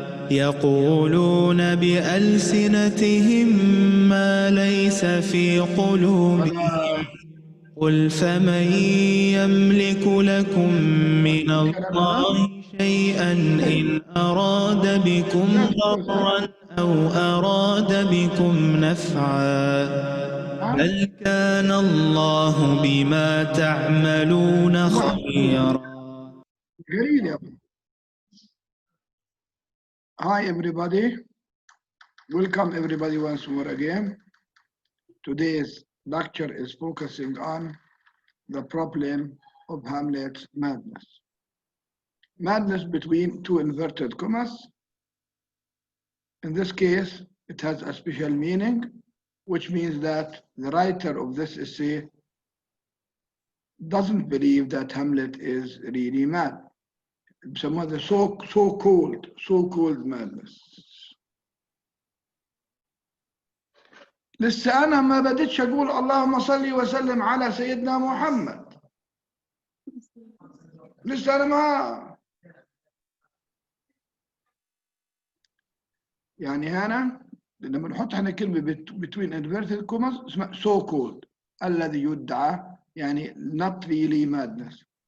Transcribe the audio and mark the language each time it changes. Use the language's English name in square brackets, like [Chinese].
[Arabic] يقولون بألسنتهم ما ليس في قلوبهم قل فمن يملك لكم من الله شيئا إن أراد بكم ضرا أو أراد بكم نفعا بل كان الله بما تعملون خبيرا. [English] Hi everybody, welcome everybody once more again. Today's lecture is focusing on the problem of Hamlet's madness. Madness between two inverted commas. In this case, it has a special meaning, which means that the writer of this essay doesn't believe that Hamlet is really mad. Some other so-called madness. [Arabic] لسه أنا ما بديتش أقول اللهم صل وسلم على سيدنا محمد. لسه أنا ما يعني هنا لما نحط هنا كلمة [English] between inverted commas [Arabic] اسمها so-called الذي يدعى يعني [English] not really madness.